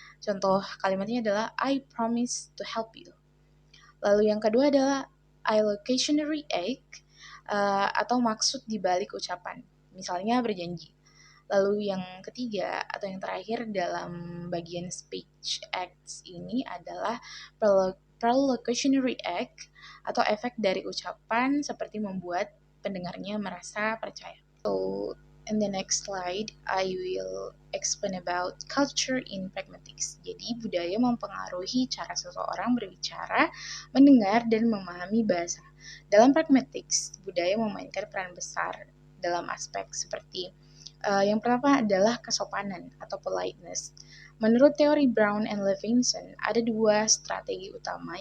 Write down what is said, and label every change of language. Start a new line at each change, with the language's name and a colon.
Indonesian: Contoh kalimatnya adalah
English: I promise to help you.
Indonesian: Lalu yang kedua adalah allocationary act atau maksud dibalik ucapan. Misalnya berjanji. Lalu yang ketiga atau yang terakhir dalam bagian speech acts ini adalah prolocutionary act atau efek dari ucapan seperti membuat pendengarnya merasa percaya.
English: So, in the next slide, I will explain about culture in pragmatics.
Indonesian: Jadi, budaya mempengaruhi cara seseorang berbicara, mendengar, dan memahami bahasa. Dalam pragmatics, budaya memainkan peran besar dalam aspek seperti yang pertama adalah kesopanan atau politeness. Menurut teori Brown and Levinson, ada dua strategi utama.